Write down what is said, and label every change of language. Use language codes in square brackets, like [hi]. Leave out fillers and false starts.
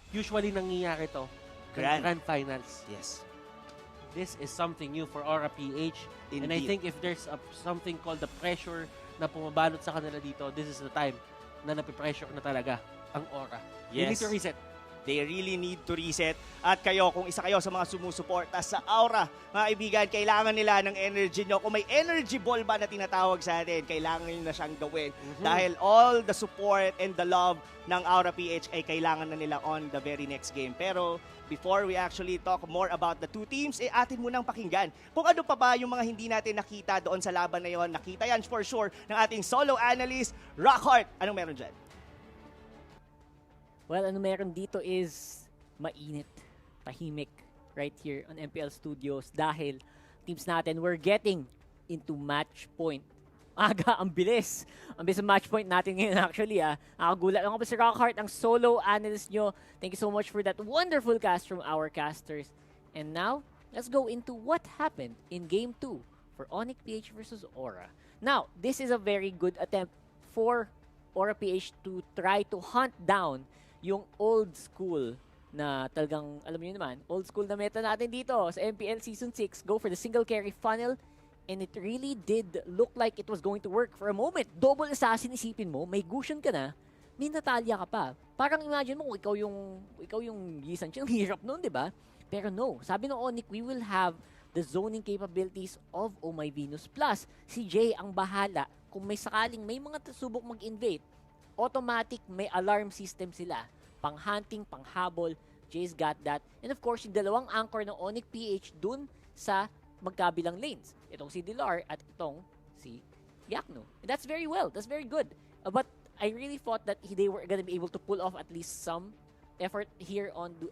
[tl] Usually nangyayari to Grand Finals. [en] Yes. This is something new for Aura PH. Indeed. And I think if there's something called the pressure [tl] na pumabalot sa kanila dito, [en] this is the time na napipressure na talaga ang Aura. You need to reset. They really need to reset. [tl] At kayo, kung isa kayo sa mga sumusuporta sa Aura, mga kaibigan, kailangan nila ng energy nyo. Kung may energy ball ba na tinatawag sa atin, kailangan nyo na siyang gawin. Dahil all the support and the love ng Aura PH ay kailangan na nila on the very next game. Pero before we actually talk more about the two teams, atin munang pakinggan kung ano pa ba yung mga hindi natin nakita doon sa laban na yon. Nakita yan for sure ng ating solo analyst, Rockheart. Anong meron dyan? Well, ano meron dito is mainit, tahimik right here on MPL Studios dahil teams natin [en] we're getting into match point. [tl] Aga, ang bilis. Ang bilis ng match point natin ngayon actually. Nakagulat ako pa si Rockheart, ang solo analyst nyo. [en] Thank you so much for that wonderful cast from our casters. And now, let's go into what happened in Game 2 for Onyx PH versus Aura. Now, this is a very good attempt for Aura PH to try to hunt down [tl] yung old school na talagang, alam niyo naman, [en] old school na meta natin dito sa MPL Season 6. Go for the single carry funnel. And it really did look like it was going to work for a moment. [tl] Double assassin, isipin mo, may Gusion ka na, may Natalia ka pa. Parang imagine mo kung ikaw yung Yisan Chi, ang hirap nun, di ba? [en] Pero no, sabi ng Onyx, we will have the zoning capabilities of Oh My Venus. [tl] Plus, si Jay ang bahala kung may sakaling may mga subok mag-invade. Automatic, may alarm system sila. Pang-hunting, pang-habol, [en] Jay's got that. [tl] And of course, yung dalawang anchor ng Onyx PH dun sa magkabilang lanes. Itong si Dilar at itong si Iyakno. [en] And that's very well. That's very good. But I really thought that they were gonna be able to pull off at least some effort here on